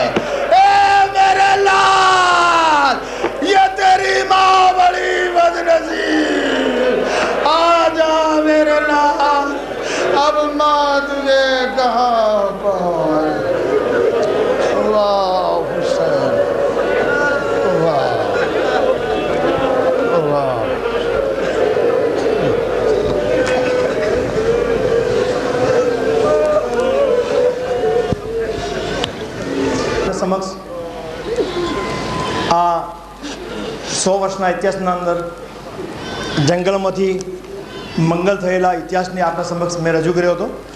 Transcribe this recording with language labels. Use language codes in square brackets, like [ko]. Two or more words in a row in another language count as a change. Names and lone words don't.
[ur] اے میرے لال یہ تیری ماں بڑی بدنصیب. آ جا میرے لال اب ماں تجھے کہاں پائے. واہ حسین واہ واہ. [gu] સમક્ષ આ 100 વર્ષના ઇતિહાસના અંદર જંગલમાંથી મંગલ થયેલા ઇતિહાસને આપના સમક્ષ મેં રજૂ કર્યો હતો.